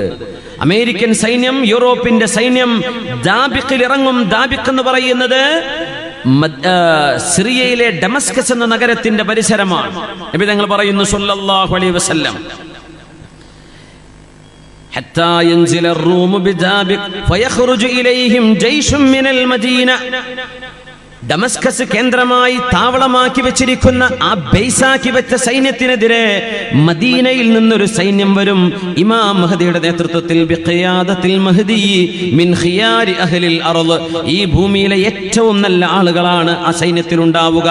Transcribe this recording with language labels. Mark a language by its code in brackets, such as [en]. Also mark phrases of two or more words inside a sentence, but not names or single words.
[ml] അമേരിക്കൻ സൈന്യം, യൂറോപ്പിന്റെ സൈന്യം ദാബിഖിൽ ഇറങ്ങും. ദാബിഖ് എന്ന് പറയുന്നത് സിറിയയിലെ ഡമസ്കസ് എന്ന നഗരത്തിന്റെ പരിസരമാണ്. നബി തങ്ങൾ പറയുന്നു [ar] صلى الله عليه وسلم، حتى ينزل الروم بذابق فيخرج إليهم جيش من المدينة. [ml] ഡമസ്കസ് കേന്ദ്രമായി താവളമാക്കി വെച്ചിരിക്കുന്ന, ആ ബേസാക്കി വെച്ച സൈന്യത്തിനെതിരെ മദീനയിൽ നിന്നൊരു സൈന്യം വരും. ഇമാം മഹ്ദിയുടെ നേതൃത്വത്തിൽ [ar] بقيادة المهدي من خيار أهل الأرض, [ml] ഈ ഭൂമിയിലെ ഏറ്റവും നല്ല ആളുകളാണ് ആ സൈന്യത്തിൽ ഉണ്ടാവുക.